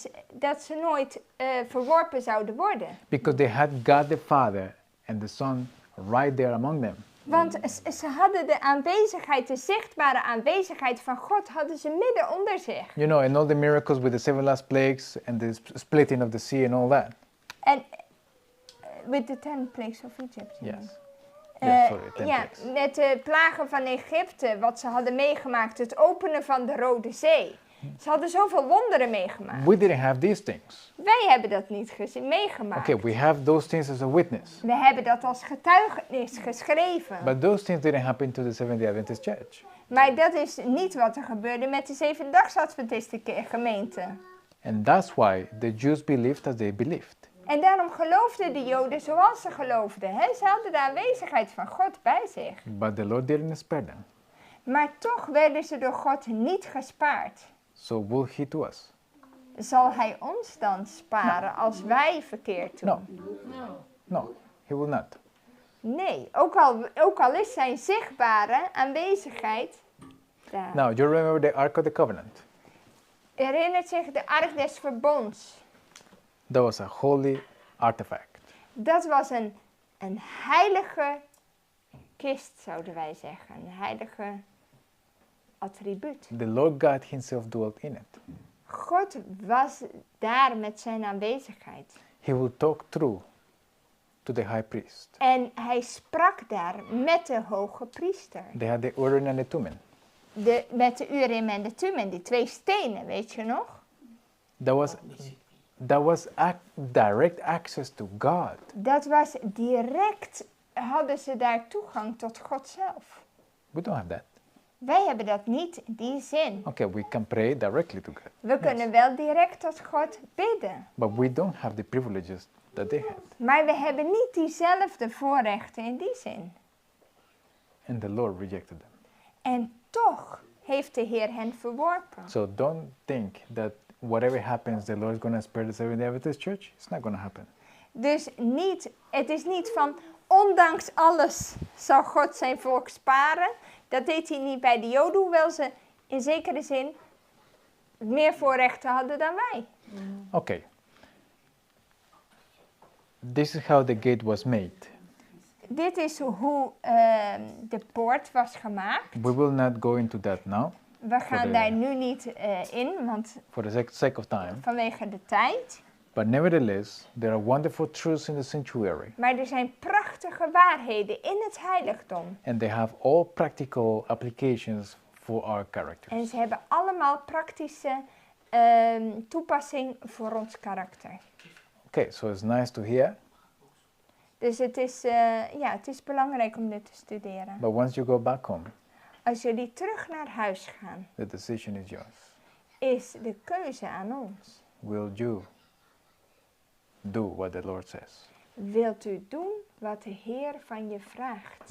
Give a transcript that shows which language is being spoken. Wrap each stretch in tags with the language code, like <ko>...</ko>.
<nl>dat ze nooit verworpen zouden worden.</nl> <en>Because they had God the Father and the Son right there among them.</en> <nl>Want ze hadden de aanwezigheid, de zichtbare aanwezigheid van God, hadden ze midden onder zich.</nl> <en>You know, and all the miracles with the 7 last plagues and the splitting of the sea and all that. En with the 10 plagues of Egypt. you Yes. mean. Yeah, sorry, 10</en> <nl>ja,</nl> <en>plagues.</en> <nl>met de plagen van Egypte, wat ze hadden meegemaakt, het openen van de Rode Zee. Ze hadden zoveel wonderen meegemaakt.</nl> <en>We didn't have these things.</en> <nl>Wij hebben dat niet meegemaakt.</nl> <en>Okay, we have those things as a witness.</en> <nl>We hebben dat als getuigenis geschreven.</nl> <en>But those things didn't happen to the Seventh-day Adventist Church.</en> <nl>Maar dat is niet wat er gebeurde met de Zevendagsadventistische gemeente.</nl> <en>And that's why the Jews believed as they believed.</en> <nl>En daarom geloofden de Joden zoals ze geloofden. Hè? Ze hadden de aanwezigheid van God bij zich.</nl> <en>But the Lord didn't spare them.</en> <nl>Maar toch werden ze door God niet gespaard.</nl> <en>So will He to us?</en> <nl>Zal Hij ons dan sparen als wij verkeerd doen?</nl> <en>No, He will not.</en> <nl>Nee, ook al is zijn zichtbare aanwezigheid daar.</nl> <en>Now, you remember the Ark of the Covenant?</en> <nl>Herinnert zich de Ark des Verbonds.</nl> <en>That was a holy artifact.</en> <nl>Dat was een heilige kist, zouden wij zeggen. Een heilige attribuut.</nl> <en>The Lord God Himself dwelt in it.</en> <nl>God was daar met zijn aanwezigheid.</nl> <en>He will talk through to the high priest.</en> <nl>En hij sprak daar met de hoge priester.</nl> <en>They had the Urim and the Thummim.</en> <nl>Met de Urim en de Thummim, die 2 stenen, weet je nog?</nl> <en>That was direct access to God.</en> <nl>Dat was direct, hadden ze daar toegang tot God zelf.</nl> <en>We don't have that.</en> <nl>Wij hebben dat niet in die zin.</nl> <en>Okay, we can pray directly to God.</en> <nl>We kunnen wel direct tot God bidden.</nl> <en>But we don't have the privileges that they had.</en> <nl>Maar we hebben niet diezelfde voorrechten in die zin.</nl> <en>And the Lord rejected them.</en> <nl>En toch heeft de Heer hen verworpen.</nl> <en>So don't think that whatever happens, the Lord is going to spare the Seventh-day Adventist Church. It's not going to happen.</en> <nl>Dus het is niet van, ondanks alles zal God zijn volk sparen. Dat deed hij niet bij de Joden, hoewel ze in zekere zin meer voorrechten hadden dan wij.</nl> <en>Okay. This is how the gate was made.</en> <nl>Dit is hoe de poort was gemaakt.</nl> <en>We will not go into that now</en> <nl>We gaan daar nu niet in, want</nl> <en>for the sake of time.</en> <nl>vanwege de tijd.</nl> <en>But nevertheless, there are wonderful truths in the sanctuary.</en> <nl>Maar er zijn prachtige waarheden in het heiligdom.</nl> <en>And they have all practical applications for our characters.</en> <nl>En ze hebben allemaal praktische toepassing voor ons karakter.</nl> <en>Okay, so it's nice to hear.</en> <nl>Dus het is belangrijk om dit te studeren.</nl> <en>But once you go back home,</en> <nl>Als jullie terug naar huis gaan,</nl> <en>the decision is yours.</en> <nl>is de keuze aan ons.</nl> <en>Will you do what the Lord says?</en> <nl>Wilt u doen wat de Heer van je vraagt?</nl>